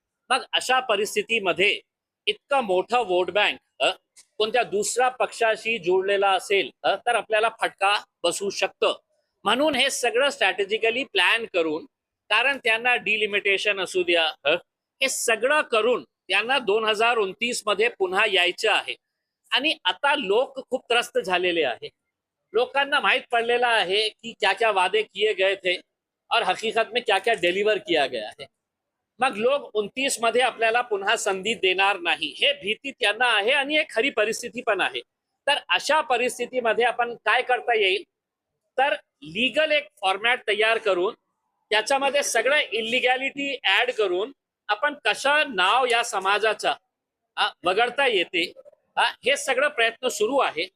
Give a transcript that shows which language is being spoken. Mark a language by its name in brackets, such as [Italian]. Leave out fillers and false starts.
[Marathi] मग अशा परिस्थितीमध्ये इतकं मोठं वोट बँक कोणत्या दुसऱ्या पक्षाशी जोडलेला असेल तर आपल्याला फटका बसू शकतं. म्हणून हे सगळं स्ट्रॅटेजिकली प्लॅन करून, कारण त्यांना डिलिमिटेशन असू द्या, हे सगळं करून त्यांना 2029 मध्ये पुन्हा यायचं आहे. आणि आता लोक खूप त्रस्त झालेले आहे. लोकांना माहित पडलेला आहे कि [Hindi] क्या क्या वादे किए गए थे और हकीकत में क्या क्या डिलीवर किया गया है. [Marathi] मग लोक 29 मध्ये आपल्याला पुन्हा संधी देणार नाही हे भीती त्यांना आहे आणि एक खरी परिस्थिती पण आहे. तर अशा परिस्थितीमध्ये आपण काय करता येईल तर लीगल एक फॉर्मॅट तयार करून त्याच्यामध्ये सगळं इलिगॅलिटी ऍड करून आपण कसं नाव या समाजाचा वगळता येते हे सगळं प्रयत्न सुरू आहे.